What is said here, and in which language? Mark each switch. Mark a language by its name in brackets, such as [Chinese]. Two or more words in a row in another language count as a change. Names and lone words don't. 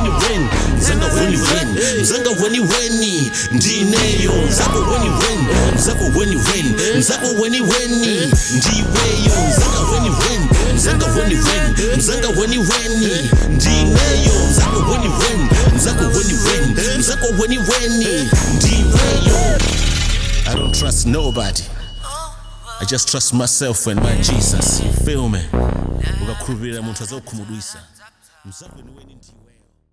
[Nyanja] Weniweni ndineyo Mzanga Weniweni ndiweyo Mzanga Weniweni ndineyo Mzanga Weniweni ndiweyo [English] I don't trust nobody. I just trust myself and my Jesus. You feel me? [Nyanja] Ukakhulupirira munthu azakukhumudwisa. Mzanga Weniweni ndiweyo